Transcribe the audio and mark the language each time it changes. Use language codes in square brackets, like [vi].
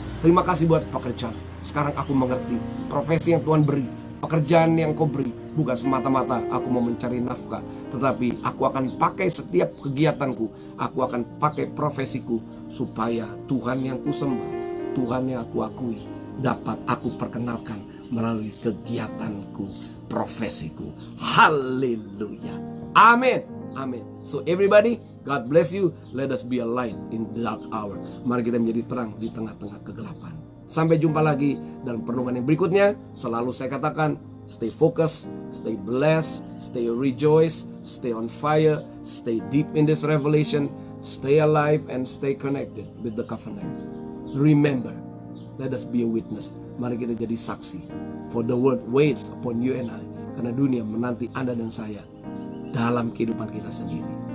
[id] Terima kasih buat pekerjaan. Sekarang aku mengerti profesi yang Tuhan beri, pekerjaan yang Kau beri, bukan semata-mata aku mau mencari nafkah, tetapi aku akan pakai setiap kegiatanku, aku akan pakai profesiku supaya Tuhan yang ku sembah, Tuhan yang aku akui, dapat aku perkenalkan melalui kegiatanku, profesiku. Haleluya. Amin. Amin. [en] So everybody, God bless you. Let us be a light in the dark hour. [id] Mari kita menjadi terang di tengah-tengah kegelapan. Sampai jumpa lagi dalam perenungan yang berikutnya. Selalu saya katakan, [en] stay focused, stay blessed, stay rejoice, stay on fire, stay deep in this revelation, stay alive and stay connected with the covenant. Remember, let us be a witness. [id] Mari kita jadi saksi. [en] For the world waits upon you and I. [id] Karena dunia menanti Anda dan saya dalam kehidupan kita sendiri.